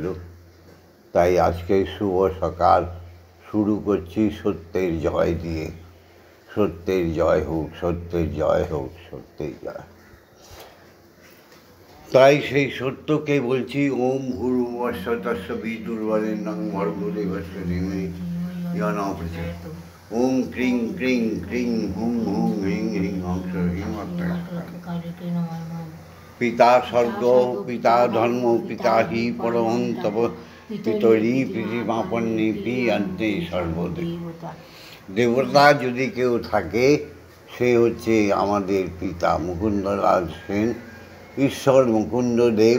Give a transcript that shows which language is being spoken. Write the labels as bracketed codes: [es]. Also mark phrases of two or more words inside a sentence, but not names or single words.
[bn] তাই আজকে শুভ সকাল শুরু করছি সত্যের জয় দিয়ে। সত্যের জয় হোক, সত্যের জয় হোক, সত্যের জয়। তাই সেই সত্যকে বলছি, [sa] ওম ভূর্ভুবস্য তস্য বিদুর্বরেণ্যং ভর্গো দেবস্য ধীমহি ধিয়ো ন প্রচোদয়াৎ। ওম ক্রিং ক্রিং ক্রিং হুম হুম হ্রিং হ্রিং হংস হ্রিং পিতা স্বর্গ, পিতা ধর্ম, পিতা হি পরমং তব পিতরি পৃথিবীমাপন্নে পি অন্তে সর্বদেবতা। [bn] দেবতা যদি কেউ থাকে সে হচ্ছে আমাদের পিতা মুকুন্দলাল সেন, ঈশ্বর মুকুন্দদেব।